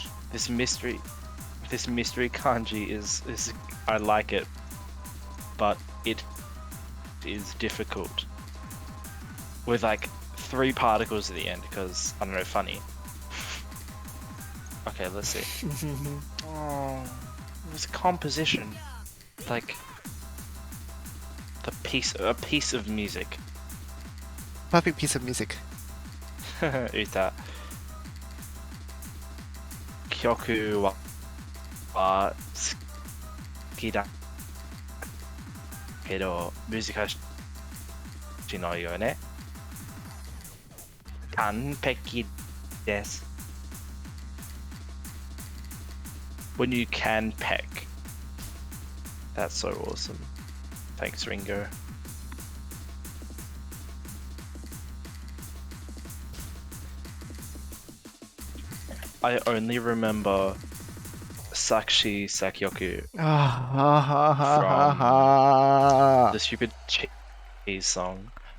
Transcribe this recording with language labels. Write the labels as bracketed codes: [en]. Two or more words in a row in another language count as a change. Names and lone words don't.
[en] This mystery kanji is I like it, but it is difficult with like 3 particles at the end because I don't know, funny. Okay, let's see. Oh, it was composition, like a piece of music. Perfect piece of music. Uta. [ja] Kyoku wa suki da kedo muzukashi no yo ne. Kanpeki desu. [en] When you can peck. That's so awesome. Thanks, Ringo. I only remember [ja] Sakshi Sakyoku, [en] the stupid cheese song.